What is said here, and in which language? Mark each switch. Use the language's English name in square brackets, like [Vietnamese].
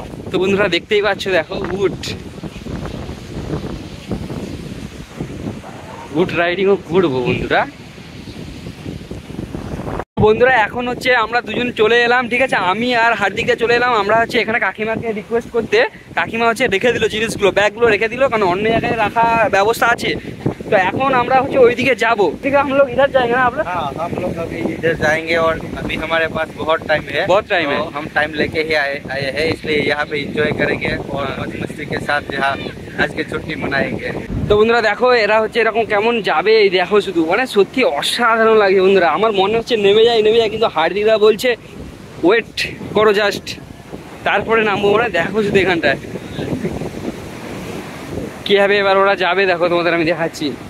[Bangla] তো বন্ধুরা দেখতেই পাচ্ছ, দেখো উট রাইডিংও করবো বন্ধুরা এখন হচ্ছে আমরা দুজন চলে এলাম, ঠিক আছে, আমি আর হার্দিকদা চলে এলাম। আমরা হচ্ছে এখানে কাকিমাকে রিকোয়েস্ট করতে, কাকিমা হচ্ছে রেখে দিল জিনিসগুলো, ব্যাগগুলো রেখে দিল, কারণ অন্য জায়গায় রাখা ব্যবস্থা আছে। तो এখন আমরা হচ্ছে ওইদিকে যাব, ঠিক আছে, [Hindi] हम लोग इधर जाएंगे ना आप लोग? हाँ हम लोग अभी इधर जाएंगे और अभी हमारे पास बहुत टाइम है, हम टाइम लेके ही आए हैं, इसलिए यहाँ पे एंजॉय करेंगे और मौज मस्ती के साथ यहाँ आज की छुट्टी मनाएंगे। [Bangla] তো বন্ধুরা দেখো এরা হচ্ছে এরকম কেমন যাবে, এই দেখো শুধু, মানে সত্যি অসাধারণ লাগে বন্ধুরা। আমার মনে হচ্ছে নেমে যায়, কিন্তু হার্দিকদা বলছে ওয়েট করো জাস্ট, তারপরে নামবো। মানে দেখো শুধু এখানটায় কিভাবে এবার ওরা যাবে, দেখো তোমাদের আমি দেখাচ্ছি।